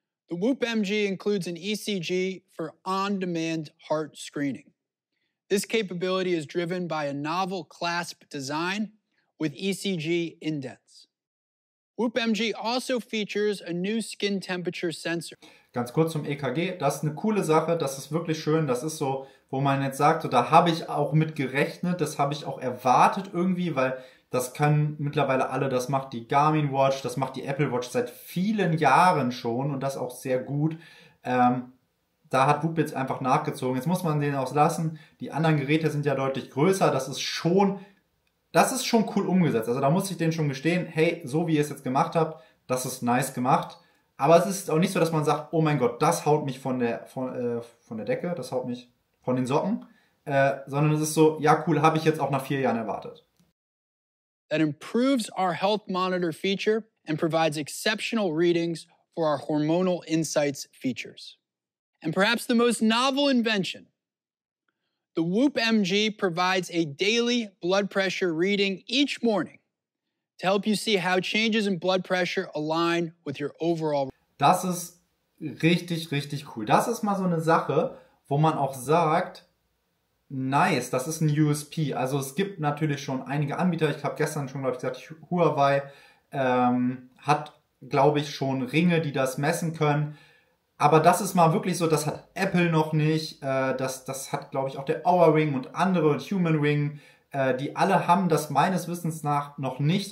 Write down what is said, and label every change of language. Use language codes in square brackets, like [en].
[en] The Whoop MG includes an ECG for on-demand heart screening. This capability is driven by a novel clasp design with ECG indents. Whoop MG also features a new skin temperature sensor. [de] Ganz kurz zum EKG, das ist eine coole Sache, das ist wirklich schön, das ist so, wo man jetzt sagt, so, da habe ich auch mit gerechnet, das habe ich auch erwartet irgendwie, weil das können mittlerweile alle, das macht die Garmin Watch, das macht die Apple Watch seit vielen Jahren schon und das auch sehr gut. Da hat Whoop jetzt einfach nachgezogen. Jetzt muss man den auch lassen. Die anderen Geräte sind ja deutlich größer. Das ist schon cool umgesetzt. Also da muss ich denen schon gestehen, hey, so wie ihr es jetzt gemacht habt, das ist nice gemacht. Aber es ist auch nicht so, dass man sagt, oh mein Gott, das haut mich von der Decke, das haut mich von den Socken. Sondern es ist so, ja cool, habe ich jetzt auch nach 4 Jahren erwartet. [en] That improves our health monitor feature and provides exceptional readings for our hormonal insights features. And perhaps the most novel invention, the Whoop MG provides a daily blood pressure reading each morning to help you see how changes in blood pressure align with your overall. [de] Das ist richtig, richtig cool. Das ist mal so eine Sache, wo man auch sagt, nice, das ist ein USP. Also es gibt natürlich schon einige Anbieter. Ich habe gestern schon, glaube ich, gesagt, Huawei hat glaube ich, schon Ringe, die das messen können. Aber das ist mal wirklich so, das hat Apple noch nicht, das hat, glaube ich, auch der Oura Ring und andere und Human Ring, die alle haben das meines Wissens nach noch nicht.